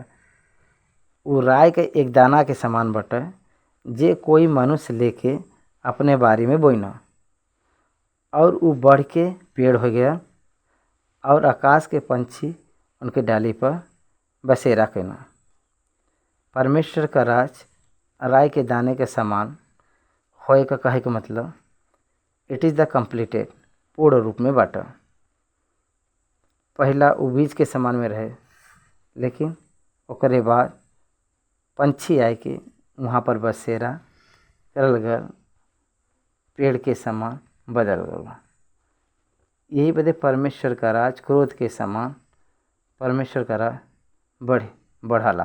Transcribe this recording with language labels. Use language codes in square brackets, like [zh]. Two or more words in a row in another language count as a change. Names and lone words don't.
[bho] वो राय के एक दाना के समान बाटे जे कोई मनुष्य लेके अपने बारी में बोइना और वो बढ़ के पेड़ हो गया और आकाश के पंछी उनके डाली पर बसेरा कैना। परमेश्वर का राज राय के दाने के समान होए का कहे के मतलब [en] it is the completed, [bho] पूर्ण रूप में बाटा। पहला वो बीज के समान में रहे, लेकिन ओकरे बाद पंछी आए के वहाँ पर बसेरा करल गल, पेड़ के समान बदल गल। यही बदे परमेश्वर का राज क्रोध के समान परमेश्वर का राज बढ़ाला।